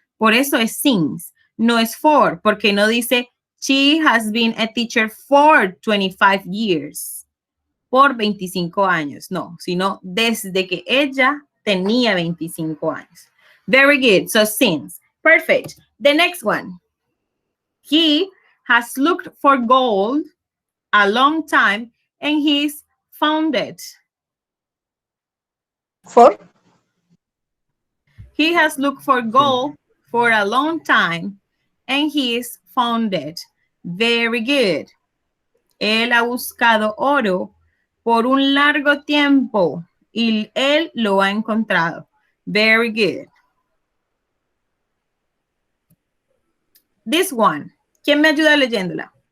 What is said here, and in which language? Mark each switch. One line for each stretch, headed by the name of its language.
Spanish: Por eso es since, no es for, porque no dice
English: she has been a teacher for 25 years,
Spanish: por 25 años, no, sino desde que ella tenía 25 años.
English: Very good, so since. Perfect. The next one. He has looked for gold a long time and he's found it. For He has looked for gold for a long time and he's found it. Very good.
Spanish: Él ha buscado oro por un largo tiempo y él lo ha encontrado.
English: Very good. This one.
Spanish: ¿Quién me ayuda leyéndola?